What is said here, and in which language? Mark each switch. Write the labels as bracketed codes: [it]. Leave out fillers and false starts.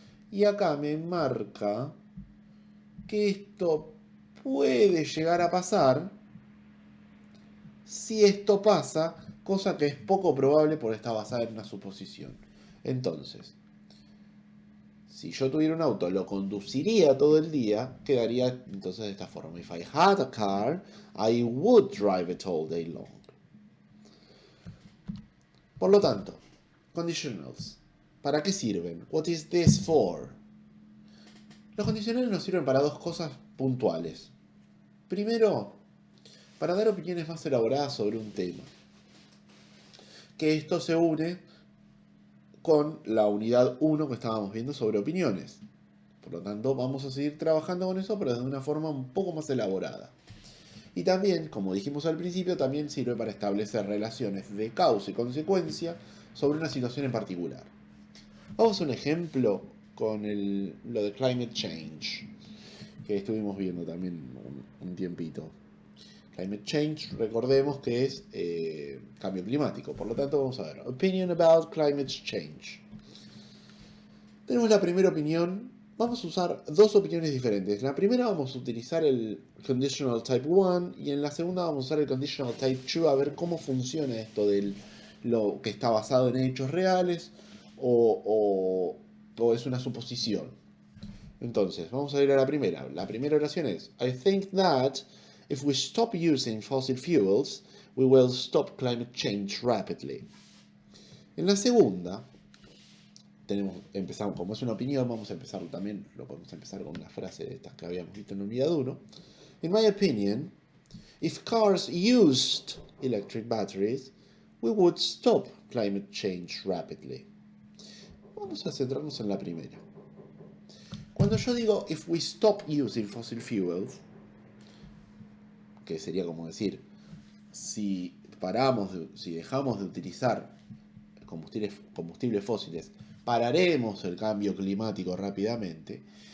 [es] Y acá me marca que esto puede llegar a pasar si esto pasa, cosa que es poco probable porque está basada en una suposición. Entonces, si yo tuviera un auto, lo conduciría todo el día, quedaría entonces de esta forma. [en] If I had a car, I would drive it all day long. [es] Por lo tanto, conditionals. ¿Para qué sirven? [en] What is this for? [es] Los condicionales nos sirven para dos cosas puntuales. Primero, para dar opiniones más elaboradas sobre un tema. Que esto se une con la unidad 1 que estábamos viendo sobre opiniones. Por lo tanto, vamos a seguir trabajando con eso, pero de una forma un poco más elaborada. Y también, como dijimos al principio, también sirve para establecer relaciones de causa y consecuencia sobre una situación en particular. Vamos a un ejemplo con lo de climate change, que estuvimos viendo también un tiempito. Climate change, recordemos que es cambio climático. Por lo tanto, vamos a ver. [en] Opinion about climate change. [es] Tenemos la primera opinión. Vamos a usar dos opiniones diferentes. En la primera vamos a utilizar el conditional type 1 y en la segunda vamos a usar el conditional type 2 a ver cómo funciona esto de lo que está basado en hechos reales o es una suposición. Entonces, vamos a ir a la primera. La primera oración es [en] I think that if we stop using fossil fuels, we will stop climate change rapidly. [es] En la segunda, empezamos, como es una opinión, vamos a empezar también, lo podemos empezar con una frase de estas que habíamos visto en unidad 1. [en] In my opinion, if cars used electric batteries, we would stop climate change rapidly. [es] Vamos a centrarnos en la primera. Cuando yo digo [en] if we stop using fossil fuels, [es] que sería como decir, si dejamos de utilizar combustibles fósiles, pararemos el cambio climático rápidamente.